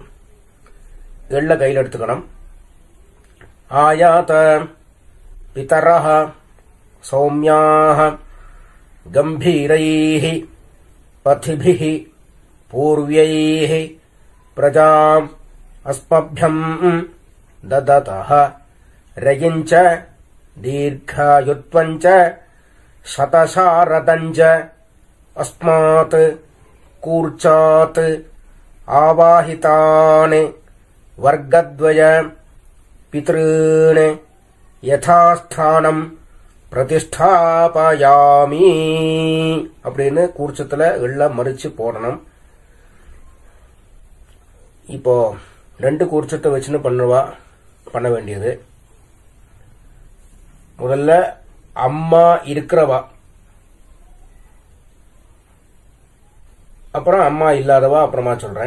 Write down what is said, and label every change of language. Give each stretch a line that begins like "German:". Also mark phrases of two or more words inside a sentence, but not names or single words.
Tamil: எள்ள கையில் எடுத்துக்கணும்.
Sanskrit: आयात पितरः सौम्याः गम्भीरैः पथिभिः पूर्व्यैः प्रजाम् अस्मभ्यं दधतः रयिञ्च दीर्घायुत्वञ्च शतशारदञ्ज अस्मात् कूर्चात् आवाहितान् वर्गद्वय पितॄन् यथास्थानं प्रतिष्ठापयामि
Tamil: அப்படின்னு கூர்ச்சத்துல எள்ள மறிச்சு போடணும். இப்போ ரெண்டு கூர்ச்சத்தை வச்சுன்னு பண்ண வேண்டியது. முதல்ல அம்மா இருக்கிறவா, அப்புறம் அம்மா இல்லாதவா அப்புறமா சொல்றேன்.